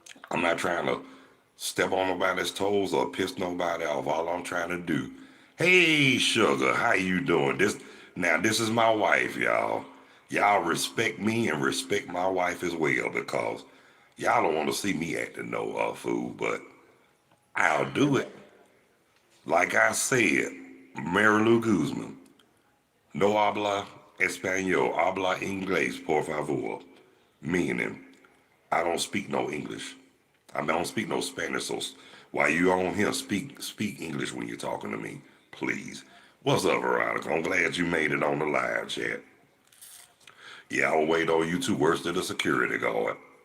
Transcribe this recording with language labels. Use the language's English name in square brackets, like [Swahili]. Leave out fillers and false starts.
[English] I'm not trying to step on nobody's toes or piss nobody off. All I'm trying to do. Hey, sugar, how you doing? This is my wife, y'all. Y'all respect me and respect my wife as well, because y'all don't want to see me acting no fool, but I'll do it. Like I said, Marilu Guzman, [Spanish] no habla español, habla inglés, por favor. [English] Meaning, I don't speak no English. I don't speak no Spanish, so while you on here, speak English when you're talking to me, please. What's up, Veronica? I'm glad you made it on the live chat. Yeah, I'll wait on you too, worse than a security guard.